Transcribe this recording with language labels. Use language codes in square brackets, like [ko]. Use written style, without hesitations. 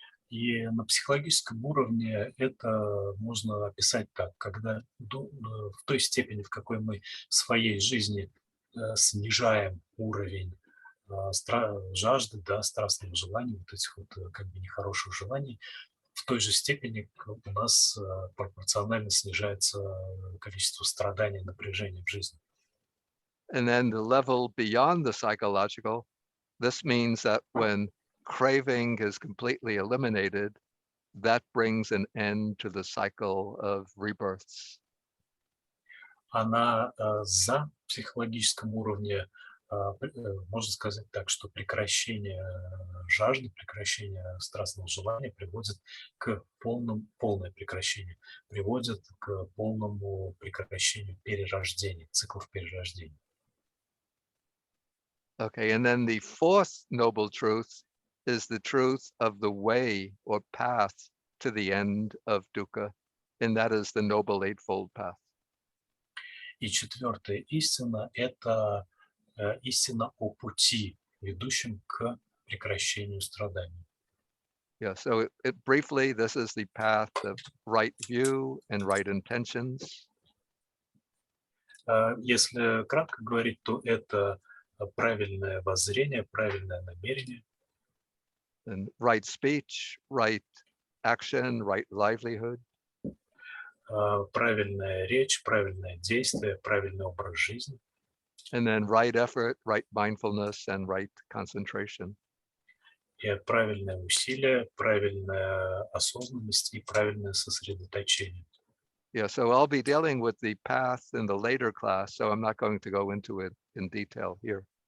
[ru] И на психологическом уровне это можно описать так, когда в той степени, в какой мы в своей жизни снижаем уровень жажды, да, страстного желания, вот этих вот как бы нехороших желаний, в той же степени у нас пропорционально снижается количество страданий, напряжения в жизни. [en] And then the level beyond the psychological, this means that when craving is completely eliminated, that brings an end to the cycle of rebirths. [ru] А на запсихологическом уровне можно сказать так, что прекращение жажды, прекращение страстного желания приводит к полное прекращение, приводит к полному прекращению перерождения, циклов перерождения. [en] Okay, and then the fourth noble truth is the truth of the way or path to the end of dukkha, and that is the noble eightfold path. [ru] И четвертая истина – это истина о пути, ведущем к прекращению страданий. [en] Yeah, so briefly, this is the path of right view and right intentions. [ru] Если кратко говорить, то это правильное воззрение, правильное намерение. [en] And right speech, right action, right livelihood. [ru] Правильная речь, правильное действие, правильный образ жизни. [en] And then right effort, right mindfulness, and right concentration. [ru] И правильное усилие, правильная осознанность и правильное сосредоточение. [en] Yeah, so I'll be dealing with the path in the later class, so I'm not going to go into it in detail here.